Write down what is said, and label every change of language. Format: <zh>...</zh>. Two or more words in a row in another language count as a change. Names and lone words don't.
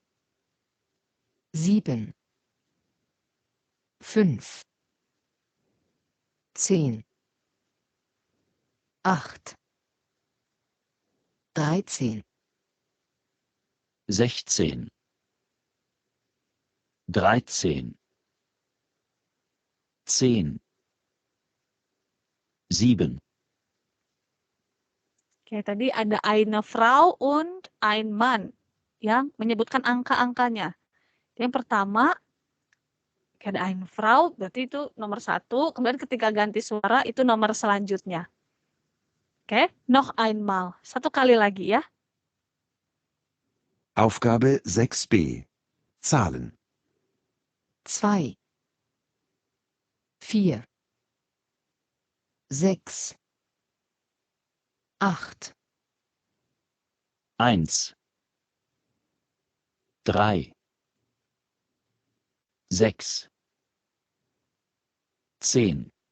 <de>7, 5, 10, 8, 13, 16, 13, 10, 7.</de> <id>Oke, tadi ada</id> <de>eine Frau und ein Mann</de> <id>yang menyebutkan angka-angkanya. Yang pertama, ada</id> <de>eine Frau,</de> <id>berarti itu nomor 1. Kemudian ketika ganti suara, itu nomor selanjutnya. Oke,</id> <de>noch einmal.</de> <id>1 kali lagi ya.</id> <de>Aufgabe 6b. Zahlen. 2, 4, 6, 8, 1, 3, 6, 10,</de>